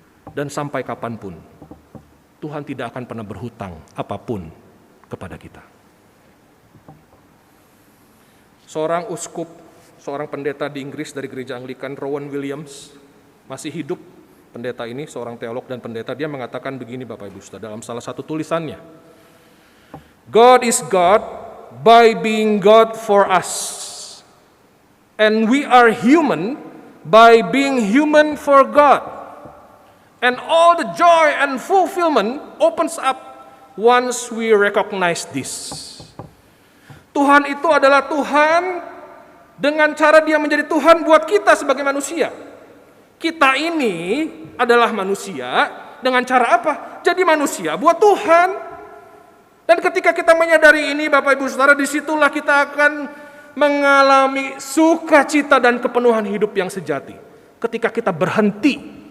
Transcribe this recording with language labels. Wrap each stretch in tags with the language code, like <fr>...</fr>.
<id>Dan sampai kapanpun, Tuhan tidak akan pernah berhutang apapun kepada kita. Seorang uskup, seorang pendeta di Inggris dari gereja Anglikan, Rowan Williams, masih hidup. Pendeta ini, seorang teolog dan pendeta, dia mengatakan begini Bapak Ibu Saudara, dalam salah satu tulisannya.</id> <en>God is God by being God for us. And we are human by being human for God. And all the joy and fulfillment opens up once we recognize this.</en> <id>Tuhan itu adalah Tuhan dengan cara Dia menjadi Tuhan buat kita sebagai manusia. Kita ini adalah manusia dengan cara apa? Jadi manusia buat Tuhan. Dan ketika kita menyadari ini, Bapak Ibu Saudara, disitulah kita akan mengalami sukacita dan kepenuhan hidup yang sejati. Ketika kita berhenti</id>